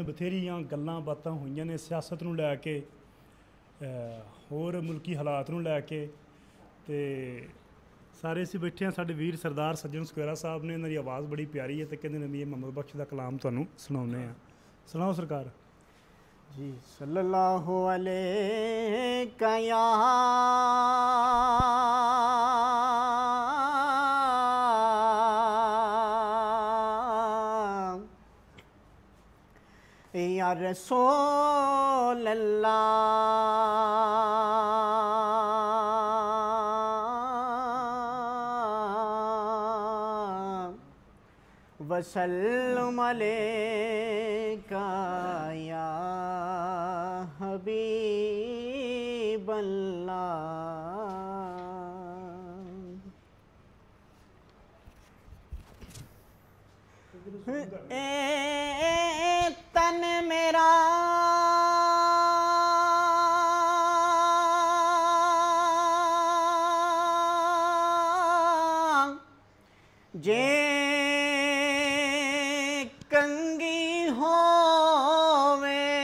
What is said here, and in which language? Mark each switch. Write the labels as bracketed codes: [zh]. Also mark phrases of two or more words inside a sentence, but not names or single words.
[pa] ਬਥੇਰੀਆਂ ਗੱਲਾਂ ਬਾਤਾਂ ਹੋਈਆਂ ਨੇ ਸਿਆਸਤ ਨੂੰ ਲੈ ਕੇ, ਹੋਰ ਮੁਲਕੀ ਹਾਲਾਤ ਨੂੰ ਲੈ ਕੇ, ਤੇ ਸਾਰੇ ਅਸੀਂ ਬੈਠੇ ਹਾਂ। ਸਾਡੇ ਵੀਰ ਸਰਦਾਰ ਸੱਜਣ ਸਕੁਏਰਾ ਸਾਹਿਬ ਨੇ, ਇਹਨਾਂ ਦੀ ਆਵਾਜ਼ ਬੜੀ ਪਿਆਰੀ ਹੈ ਤੇ ਕਹਿੰਦੇ ਨੇ ਵੀ ਇਹ ਮੁਹੰਮਦ ਬਖਸ਼ ਦਾ ਕਲਾਮ ਤੁਹਾਨੂੰ ਸੁਣਾਉਂਦੇ ਹਾਂ। ਸੁਣਾਓ ਸਰਕਾਰ [ar] जी। صلى الله عليه يا रसूल الله وسلم عليك يا حبيب الله. [pa] ਏ ਤਨ ਮੇਰਾ ਜੇ ਕੰਘੀ ਹੋਵੇ